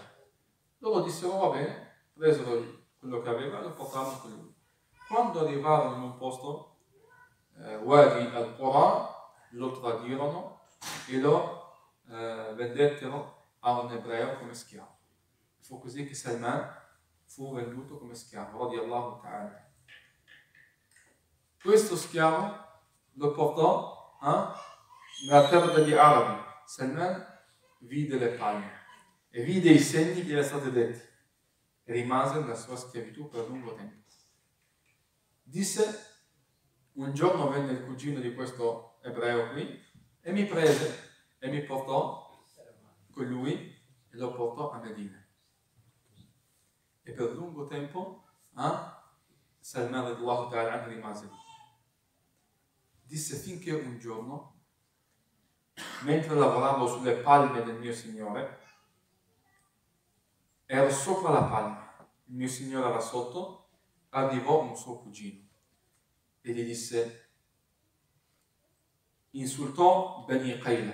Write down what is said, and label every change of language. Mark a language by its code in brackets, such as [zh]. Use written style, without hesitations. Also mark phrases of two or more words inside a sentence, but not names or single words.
[it] Loro dissero, va bene, presero quello che aveva e lo portarono con lui. Quando arrivarono in un posto, Wadi al-Qura, lo tradirono e lo vendettero a un ebreo come schiavo. Fu così che Salman fu venduto come schiavo, [ar] رضي الله تعالى. [it] Questo schiavo lo portò nella terra degli arabi. Salman vide le palme e vide i segni che gli erano stati detti e rimase nella sua schiavitù per lungo tempo. Disse, un giorno venne il cugino di questo ebreo qui e mi prese e mi portò con lui e lo portò a Medina. E per lungo tempo Salman [ar] رضي الله تعالى [it] rimase lì. Disse finché un giorno, mentre lavoravo sulle palme del mio Signore, ero sopra la palma, il mio Signore era sotto, arrivò un suo cugino e gli disse, insultò Bani Qayla.